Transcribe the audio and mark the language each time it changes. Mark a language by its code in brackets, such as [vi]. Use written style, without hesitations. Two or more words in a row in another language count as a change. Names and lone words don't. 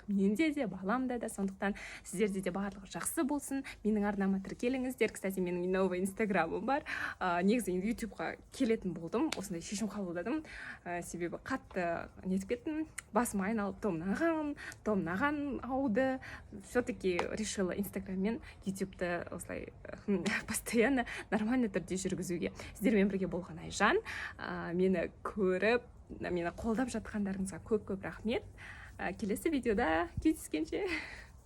[kk] Менде де, баламда да. Сондықтан сіздерде де барлығы жақсы болсын. Менің арнама тіркеліңіздер. Кстати, менің новый инстаграмым бар. Негізі ютубқа келетін болдым. Осындай шешім қабылдадым. Себебі қатты нетіп кеттім. Басым айналып, то мынаған ауды. [ru] Все-таки решила [kk] инстаграммен ютубты осылай [ru] постоянно нормальный [kk] түрде жүргізуге. Сіздермен бірге болған Айжан. Мені көріп, мені қолдап жатқандарыңызға көп рахмет. Келесі видеода кездескенше.